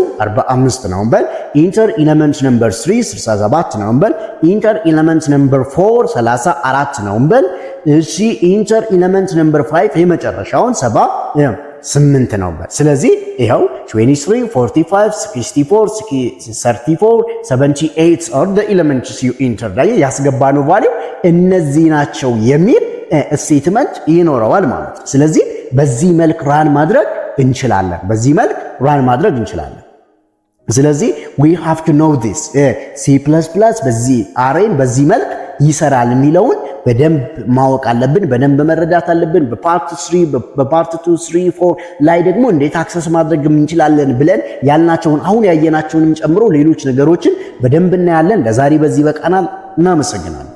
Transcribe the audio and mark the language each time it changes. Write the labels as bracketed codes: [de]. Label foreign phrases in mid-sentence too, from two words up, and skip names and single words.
[am] 45 ነው እንበል [en] enter element number 3 [am] 67 ነው እንበል [en] enter element number 4 [am] 34 ነው እንበል እሺ [en] enter element number 5 [am] የመጨረሻውን 78 ነው እንበል ስለዚህ ይሄው 23 45 64 34 78 [en] are the elements you enter [am] ላይ ያስገባነው ቫልዩ እነዚህ ናቸው የሚል ስቴትመንት ይኖረዋል ማለት ነው ስለዚህ በዚህ መልክ ራን ማድረግ እንችላለን ስለዚህ [en] we have to know this C++ [am] በዚህ አሬን በዚህ መልክ ይሰራል የሚለውን በደንብ ማወቅ አለብን በደንብ መረዳት አለብን በፓርት 3 በፓርት 2 3 4 ላይ ደግሞ እንዴት አክሰስ ማድረግ እንችላለን ብለን ያልናቸውን አሁን ያየናቸውንም ጨምሮ ሌሎች ነገሮችን በደንብ እናያለን ለዛሬ በዚህ በቃናል እናመሰግናለን